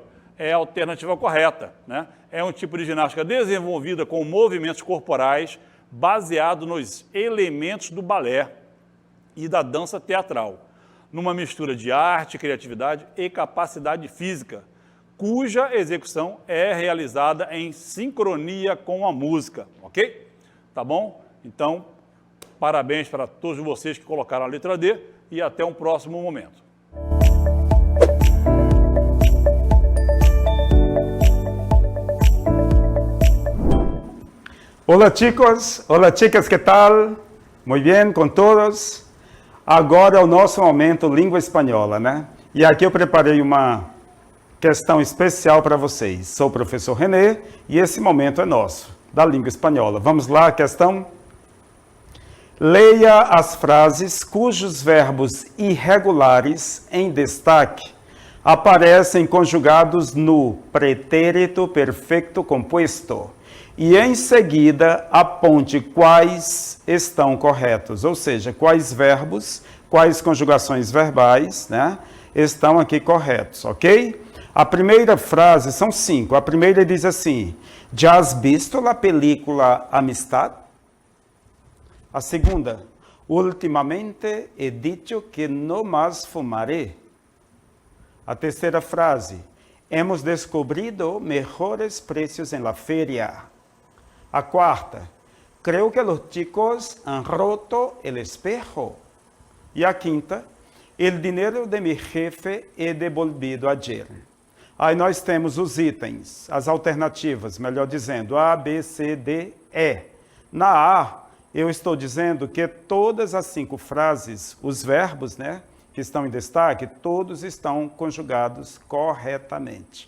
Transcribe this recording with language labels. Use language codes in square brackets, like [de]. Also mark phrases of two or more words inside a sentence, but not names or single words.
[pt] É a alternativa correta, né? É um tipo de ginástica desenvolvida com movimentos corporais baseado nos elementos do balé e da dança teatral, numa mistura de arte, criatividade e capacidade física, cuja execução é realizada em sincronia com a música, ok? Tá bom? Então, parabéns para todos vocês que colocaram a letra D e até um próximo momento. [es] Hola chicos, hola chicas, ¿qué tal? Muy bien com todos? [pt] Agora é o nosso momento língua espanhola, né? E aqui eu preparei uma questão especial para vocês. Sou o professor René e esse momento é nosso, da língua espanhola. Vamos lá, questão? Leia as frases cujos verbos irregulares em destaque aparecem conjugados no pretérito perfeito composto e em seguida aponte quais estão corretos, ou seja, quais verbos, quais conjugações verbais, né, estão aqui corretos, ok? A primeira frase, são 5, a primeira diz assim, [es] ¿Ya has visto la película Amistad? [pt] A segunda, [es] últimamente he dicho que no más fumaré. [pt] A terceira frase, [es] hemos descobrido mejores precios en la feria. [pt] A quarta, [es] creo que los chicos han roto el espejo. [pt] E a quinta, [es] el dinero de mi jefe he devolvido ayer. [pt] Aí nós temos os itens, as alternativas, melhor dizendo, A, B, C, D, E. Na A, eu estou dizendo que todas as 5 frases, os verbos, né, que estão em destaque, todos estão conjugados corretamente.